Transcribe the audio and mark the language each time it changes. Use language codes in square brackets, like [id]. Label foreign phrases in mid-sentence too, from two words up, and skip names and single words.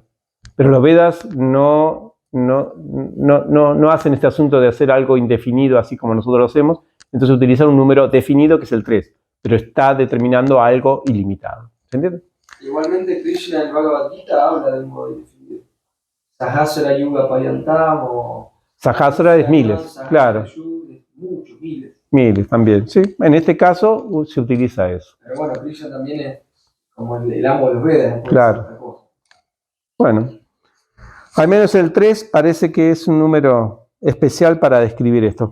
[es] Pero los Vedas no hacen este asunto de hacer algo indefinido así como nosotros lo hacemos, entonces utilizan un número definido que es el 3, pero está determinando algo ilimitado. ¿Se entiende? Igualmente Krishna en el Bhagavad Gita habla del modo indefinido. [sa] Sahasra Yuga Payantam o... [es] Sahasra es miles, claro. Muchos, miles. Miles también, sí. En este caso se utiliza eso. Pero bueno, Krishna también es como el amo de los Vedas. Claro. Bueno, al menos el 3 parece que es un número especial para describir esto.